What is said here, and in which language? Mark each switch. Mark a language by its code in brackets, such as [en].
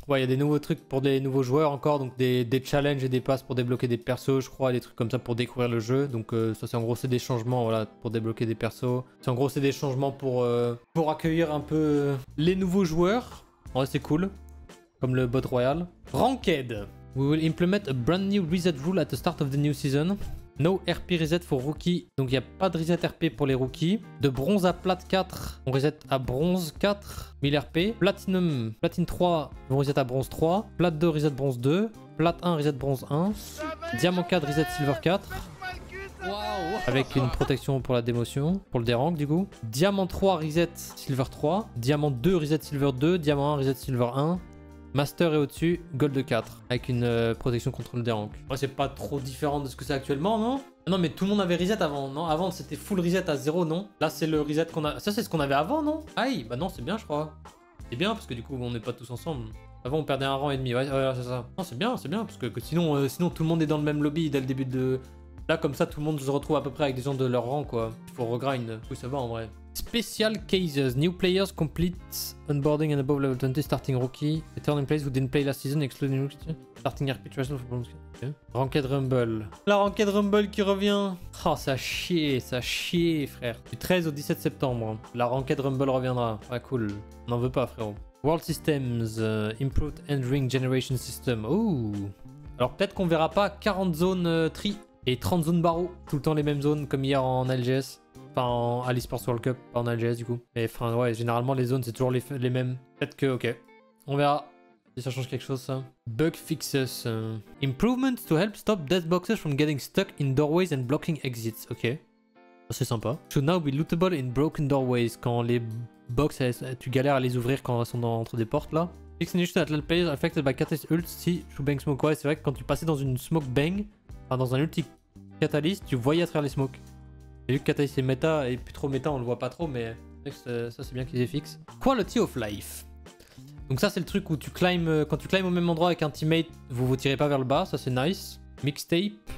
[fr] Ouais, il y a des nouveaux trucs pour des nouveaux joueurs encore, donc des challenges et des passes pour débloquer des persos, je crois, des trucs comme ça pour découvrir le jeu. Donc ça c'est en gros c'est des changements voilà pour débloquer des persos. C'est en gros c'est des changements pour accueillir un peu les nouveaux joueurs. Ouais, c'est cool. Comme le bot royal. Ranked. [en] We will implement a brand new reset rule at the start of the new season. No RP reset for rookie. [fr] Donc il n'y a pas de reset RP pour les rookies. De bronze à plate 4, on reset à bronze 4, 1000 RP. Platine 3, on reset à bronze 3. Plate 2, reset bronze 2. Plate 1, reset bronze 1. Diamant 4, reset silver 4. Wow. Avec une protection pour la démotion, pour le dérank du coup. Diamant 3, reset silver 3. Diamant 2, reset silver 2. Diamant 1, reset silver 1. Master est au-dessus, Gold 4, avec une protection contre le dérank. Ouais, c'est pas trop différent de ce que c'est actuellement, non? Non, mais tout le monde avait reset avant, non? Avant, c'était full reset à 0, non? Là, c'est le reset qu'on a... Ça, c'est ce qu'on avait avant, non? Aïe, bah non, c'est bien, je crois. C'est bien, parce que du coup, on n'est pas tous ensemble. Avant, on perdait un rang et demi, ouais, c'est ça. Non, c'est bien, parce que sinon, sinon, tout le monde est dans le même lobby dès le début de... Là, comme ça, tout le monde se retrouve à peu près avec des gens de leur rang, quoi. Il faut regrind. Oui, ça va, en vrai. [en] Special cases. New players complete onboarding and above level 20 starting rookie. Return in place who didn't play last season excluding rookie. Starting RP threshold for bronze. Okay. Ranked Rumble. [fr] La Ranked Rumble qui revient. Oh, ça chie, frère. Du 13 au 17 septembre. La Ranked Rumble reviendra. Ouais, cool. On n'en veut pas, frérot. [en] World Systems. Improved End Ring Generation System. Oh. [fr] Alors peut-être qu'on verra pas 40 zones tri et 30 zones barreaux. Tout le temps les mêmes zones comme hier en LGS. Enfin, à l'eSports World Cup, pas en LGS du coup. Mais enfin, ouais, généralement les zones c'est toujours les mêmes. Peut-être que, ok. On verra si ça change quelque chose ça. [en] Bug fixes. Improvements to help stop death boxes from getting stuck in doorways and blocking exits. Ok. [fr] C'est sympa. [en] Should now be lootable in broken doorways. [fr] Quand les box, tu galères à les ouvrir quand elles sont entre des portes là. [en] Fix an issue that let players affected by catalyst ult si through bang smoke. [fr] Ouais, c'est vrai que quand tu passais dans une smoke bang, enfin dans un ulti catalyst, tu voyais à travers les smokes. J'ai vu que Catalyst c'est méta et plus trop méta, on le voit pas trop, mais ça c'est bien qu'ils aient fixe. [en] Quality of life. [fr] Donc ça c'est le truc où tu climbs, quand tu climbs au même endroit avec un teammate, vous vous tirez pas vers le bas, ça c'est nice. Mixtape.